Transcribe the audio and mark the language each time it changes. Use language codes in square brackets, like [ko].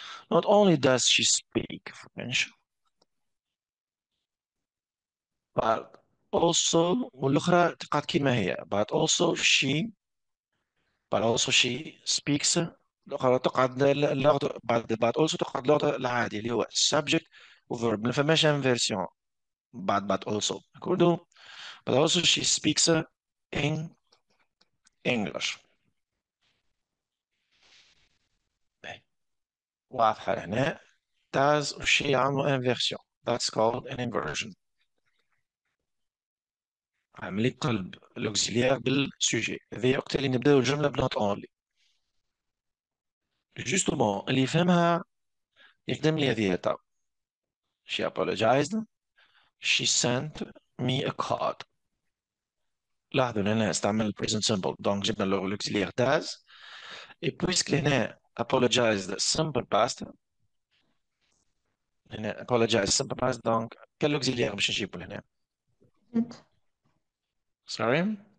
[en] Not only does she speak French but also [ar] والأخرى تقعد كما هي [en] but also she speaks [ar] الأخرى تقعد اللغة بعد also تقعد اللغة العادي اللي هو [en] subject و verb [ar] ما فماش [en] inversion بعد also [ar] أكوردو [en] but also she speaks in English. [ar] واضحة هنا [en] does she [ar] عملوا inversion [en] that's called an inversion. [ar] عملي قلب الأوكسيليار بالسوجي هذه وقت اللي نبداو الجملة بنوت اونلي جوستومون اللي يفهمها يخدم لي هذه تاع [en] she apologized she sent me a card. [ar] لاحظوا هنا استعمل [en] present simple [ar] دونك جبنا الأوكسيليار does [fr] et puisque [ar] هنا [en] apologized simple past [ar] هنا apologized simple past دونك [fr] quel auxiliaire [ar] باش نجيبو هنا [en] Did. sorry